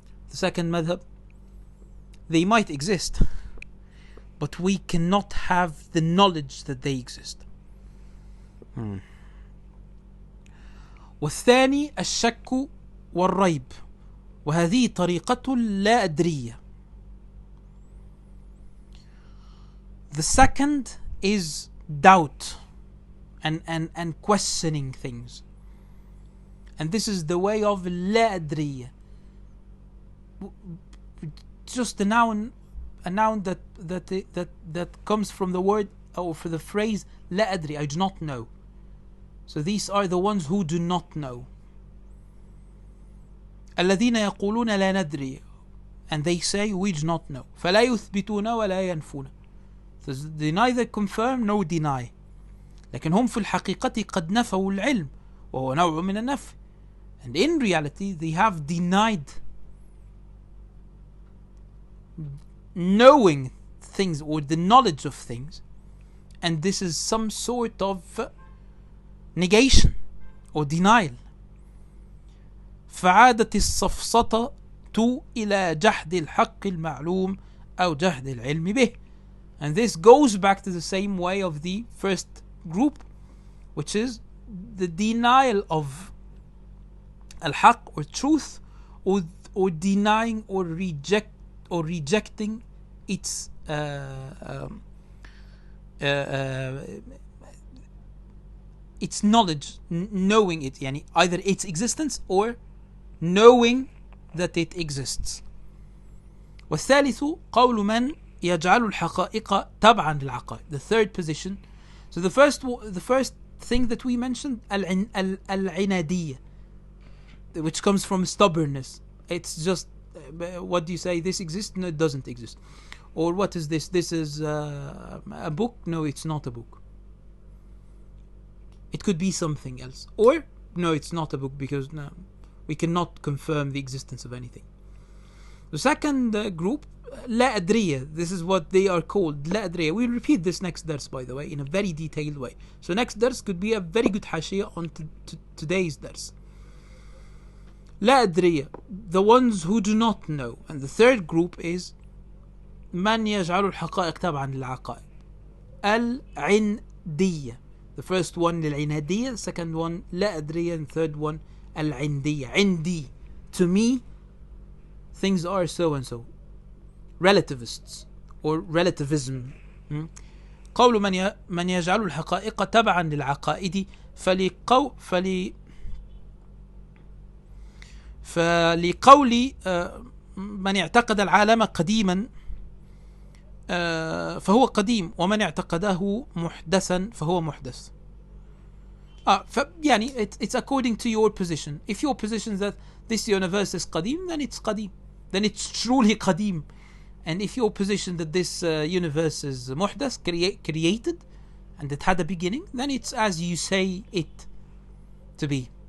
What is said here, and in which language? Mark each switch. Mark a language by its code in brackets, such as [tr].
[en] The second madhab, they might exist, but we cannot have the knowledge that they exist. [ar] والثاني الشك والريب، وهذه طريقة لا أدرية. [en] The second is doubt and questioning things, and this is the way of لا أدرية. Just a noun that comes from the word or for the phrase [ar] لا أدري, [en] I do not know. So these are the ones who do not know. [ar] الذين يقولون لا ندري, [en] and they say we do not know. [ar] فلا يثبتون ولا ينفون. [en] So they neither confirm nor deny. [ar] لكن هم في الحقيقة قد نفوا العلم وهو نوع من النفي. [en] And in reality they have denied knowing things or the knowledge of things, and this is some sort of negation or denial. [ar] فعادت السفسطة إلى جحد الحق المعلوم أو جحد العلم به. [en] And this goes back to the same way of the first group, which is the denial of al-haq or truth, or denying or rejecting its knowledge, knowing it, [ar] يعني [en] either its existence or knowing that it exists. [ar] والثالث قول من يجعل الحقائق تبعا للعقائد. [en] The third position. So the first thing that we mentioned, العنادية, which comes from stubbornness. It's just what do you say? This exists? No, it doesn't exist. Or what is this? This is a book? No, it's not a book. It could be something else. Or no, it's not a book because no, we cannot confirm the existence of anything. The second group, لا أدرية. This is what they are called, لا أدرية. We'll repeat this next dars, by the way, in a very detailed way. So next dars could be a very good حاشية on today's dars. لا أدرية, the ones who do not know. And the third group is [ar] من يجعل الحقائق تبعا للعقائد. العندية. [en] The first one للعنادية, the second one لا أدرية, and third one العندية. عندي, to me things are so and so. Relativists or relativism. [ar] قول من يجعل الحقائق تبعا للعقائد فلقول من اعتقد العالم قديما فهو قديم، ومن اعتقده محدثا فهو محدث. يعني [en] it's according to your position. If your position is that this universe is قديم, then it's قديم, then it's truly قديم. And if your position that this universe is محدث, created, and it had a beginning, then it's as you say it to be.